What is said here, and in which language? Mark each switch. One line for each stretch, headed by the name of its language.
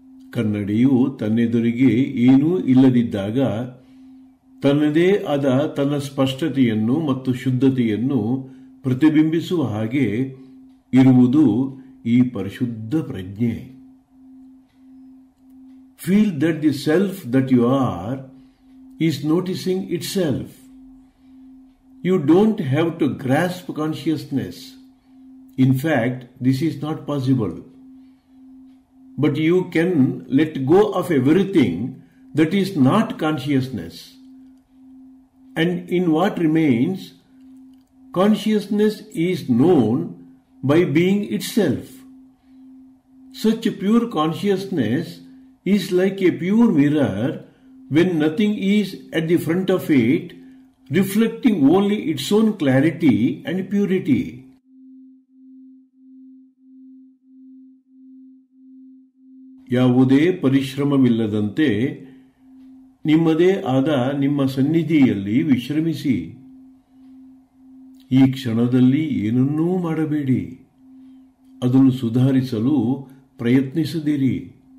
Kannada: ಕನ್ನಡಿಯು ತನ್ನೆದುರಿಗೆ ಏನೂ ಇಲ್ಲದಿದ್ದಾಗ ತನ್ನದೇ ಆದ ತನ್ನ ಸ್ಪಷ್ಟತೆಯನ್ನು ಮತ್ತು ಶುದ್ಧತೆಯನ್ನು ಪ್ರತಿಬಿಂಬಿಸುವ ಹಾಗೆ ಇರುವುದು ಈ ಪರಿಶುದ್ಧ ಪ್ರಜ್ಞೆ.
English: Feel that the self that you are is noticing itself. You don't have to grasp consciousness. In fact, this is not possible. But you can let go of everything that is not consciousness. And in what remains, consciousness is known by being itself. Such pure consciousness is like a pure mirror when nothing is at the front of it, reflecting only its own clarity and purity.
Kannada: ಯಾವುದೇ ಪರಿಶ್ರಮವಿಲ್ಲದಂತೆ ನಿಮ್ಮದೇ ಆದ ನಿಮ್ಮ ಸನ್ನಿಧಿಯಲ್ಲಿ ವಿಶ್ರಮಿಸಿ. ಈ ಕ್ಷಣದಲ್ಲಿ ಏನನ್ನೂ ಮಾಡಬೇಡಿ. ಅದನ್ನು ಸುಧಾರಿಸಲು ಪ್ರಯತ್ನಿಸದಿರಿ.